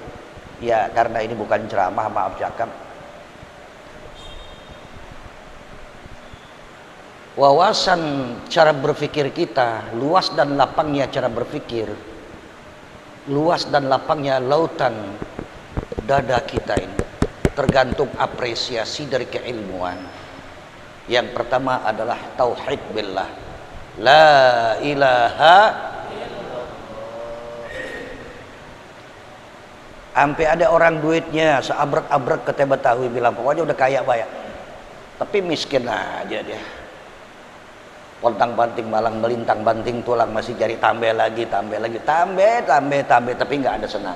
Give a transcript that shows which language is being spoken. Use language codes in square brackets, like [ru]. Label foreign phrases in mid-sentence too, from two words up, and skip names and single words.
[id] Ya karena ini bukan ceramah, maaf cakap. Wawasan cara berpikir kita, luas dan lapangnya cara berpikir, luas dan lapangnya lautan dada kita ini tergantung apresiasi dari keilmuan. Yang pertama adalah tauhid billah, [ar] لا إله إلا الله. [id] Sampai ada orang duitnya seabrek-abrek ke Betawi bilang pokoknya udah kaya banyak, tapi miskin aja dia. Pontang banting malang melintang banting tulang, masih cari tambah lagi, tambah, tapi nggak ada senangnya.